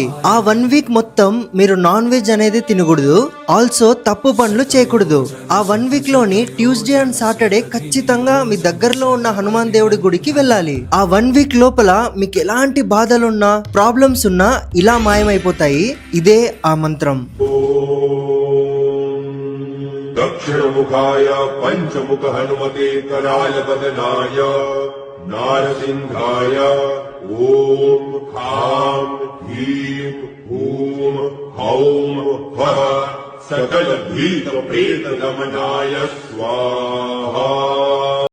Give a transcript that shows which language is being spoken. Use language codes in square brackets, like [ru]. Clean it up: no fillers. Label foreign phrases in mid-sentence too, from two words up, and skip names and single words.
[te] ఆ 1 వీక్ మొత్తం మీరు [en] non veg [te] అనేది తినకూడదు, ఆల్సో తప్పు పనులు చేయకూడదు. ఆ 1 వీక్ లోని [en] Tuesday and Saturday [te] ఖచ్చితంగా మీ దగ్గరలో ఉన్న హనుమాన్ దేవుడి గుడికి వెళ్ళాలి. ఆ 1 వీక్ లోపల మీకు ఎలాంటి బాధలున్నా, ప్రాబ్లమ్స్ ఉన్నా ఇలా మాయమైపోతాయి. ఇదే ఆ మంత్రం. [sa] दक्षिणमुखाय पंचमुख हनुमते कराय वदनाय नारसिंहाय ओम खां ह्रीं हूं हौं फः सकल भीत प्रेत दमनाय स्वाहा।